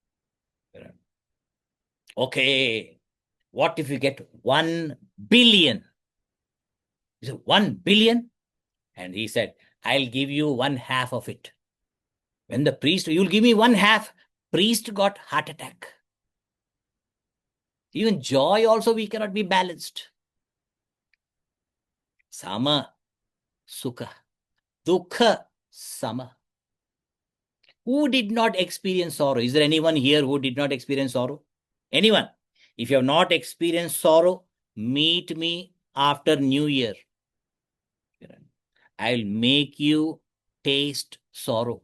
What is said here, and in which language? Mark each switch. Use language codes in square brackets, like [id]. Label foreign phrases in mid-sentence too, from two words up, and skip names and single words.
[en] Okay, what if you get 1 billion? He said, 1 billion? And he said, I'll give you 1/2 of it. When the priest, you'll give me 1/2, priest got heart attack. Even joy also we cannot be balanced. [pi] Sama, sukha, dukkha, sama. [en] Who did not experience sorrow? Is there anyone here who did not experience sorrow? Anyone? If you have not experienced sorrow, meet me after New Year. I'll make you taste sorrow.